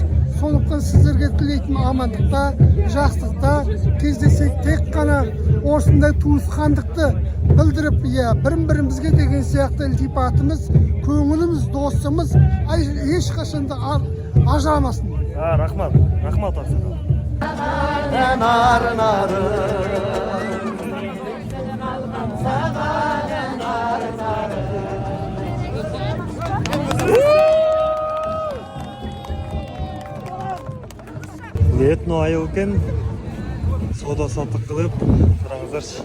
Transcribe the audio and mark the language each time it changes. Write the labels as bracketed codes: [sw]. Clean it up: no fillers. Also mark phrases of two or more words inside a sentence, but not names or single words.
[kk] Сондықтан сіздерге тілейтін амандықта, жақсылықта кездесек, тек қана осындай туысқандықты білдіріп, бірін-бірімізге деген сияқты ілтипатымыз, көңіліміз, досымыз ешқашанда ажырамасын. Рахмат Ақсақал. [ky] Этно айыл экен, соода саттык кылып, караңыздарчы.